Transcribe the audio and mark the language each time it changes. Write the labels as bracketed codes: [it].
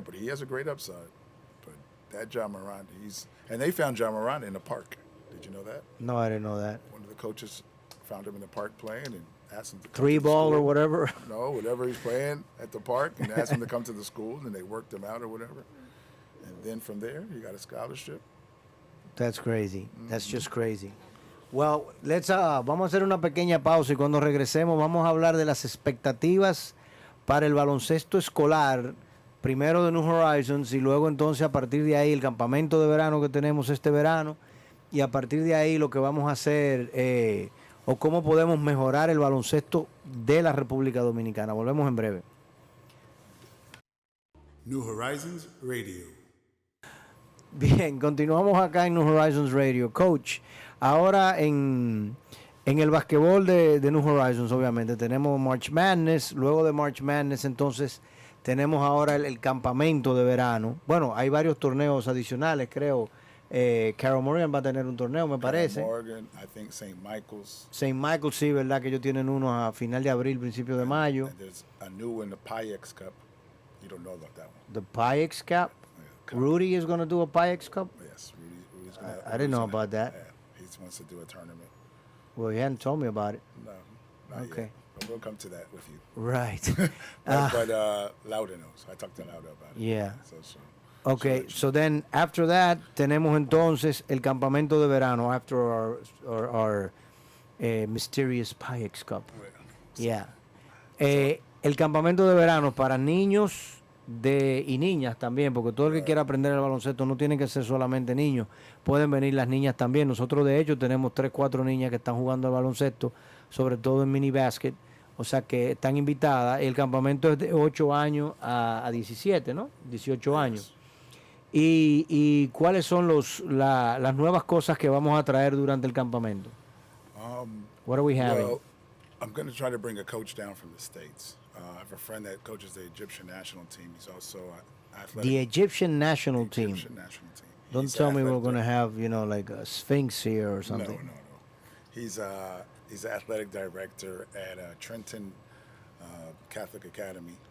[en] But he has a great upside. But that Ja Morant, and they found Ja Morant in the park. Did you know that? No, I didn't know that. One of the coaches found him in the park playing and asked him to come Three to the ball or school. whatever. No, whatever he's playing at the park, and asked him to come to the school, and they worked him out or whatever. And then from there, he got a scholarship. That's crazy. That's just crazy. [es] Well, vamos a hacer una pequeña pausa y cuando regresemos vamos a hablar de las expectativas para el baloncesto escolar, primero de New Horizons y luego entonces a partir de ahí el campamento de verano que tenemos este verano y a partir de ahí lo que vamos a hacer o cómo podemos mejorar el baloncesto de la República Dominicana. Volvemos en breve. New Horizons Radio. Bien, continuamos acá en New Horizons Radio. Coach, ahora en el basquetbol de New Horizons, obviamente, tenemos March Madness. Luego de March Madness, entonces, tenemos ahora el campamento de verano. Bueno, hay varios torneos adicionales, creo. Carol Morgan va a tener un torneo, me parece. [en] Morgan, I think St. Michael's. St. [es] Michael, sí, ¿verdad? Que ellos tienen unos a final de abril, principio de mayo. [en] And there's a new one, the Pyrex Cup. You don't know about that one. The Pyrex Cup. Cup. Rudy is going to do a Pyrex Cup? Yes, Rudy's gonna, I didn't know about that. Yeah, he wants to do a tournament. Well, he hadn't told me about it. No, not Okay. yet. But we'll come to that with you. Right. But Lauda knows. I talked to Lauda about it. Yeah. So Okay, so then after that [es] tenemos entonces el campamento de verano [en] after our mysterious Pyrex Cup. Yeah. [es] El campamento de verano para niños y niñas también, porque todo el que quiera aprender el baloncesto no tiene que ser solamente niños, pueden venir las niñas también. Nosotros de hecho tenemos 3, 4 niñas que están jugando al baloncesto, sobre todo en mini basket, o sea que están invitadas. El campamento es de 8 años a 17, ¿no? 18 años. ¿Y cuáles son las nuevas cosas que vamos a traer durante el campamento? [en] What are we having? Well, I'm going to try to bring a coach down from the States. I have a friend that coaches the Egyptian national team. He's also athletic. The Egyptian national team. Egyptian national team. Don't He's tell me we're athletic going to have, like a Sphinx here or something. No. He's an athletic director at Trenton Catholic Academy.